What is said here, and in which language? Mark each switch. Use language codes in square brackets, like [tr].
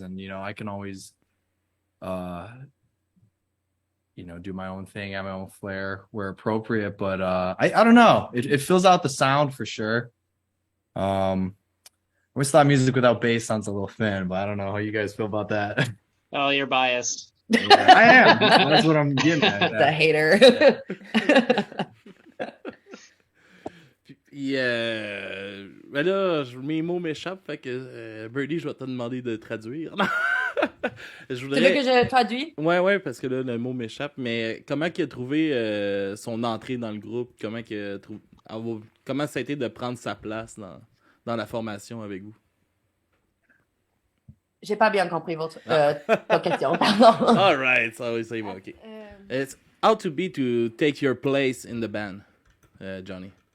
[en] And I can always do my own thing, have my own flair where appropriate. But I don't know. It fills out the sound for sure. I always thought music without bass sounds a little thin, but I don't know how you guys feel about that. Oh, you're biased. Yeah, I am. That's what I'm getting at. The hater. [fr] Ben là, mes mots m'échappent, fait que Birdie, je vais te demander de traduire. Je Tu veux que je traduis? Ouais, parce que là, le mot m'échappe, mais comment il a trouvé son entrée dans le groupe? Comment ça a été de prendre sa place dans la formation avec vous? J'ai pas bien compris ta question, pardon. [en] All right, [fr] ça va, OK. [en] It's how to be to take your place in the band, Johnny.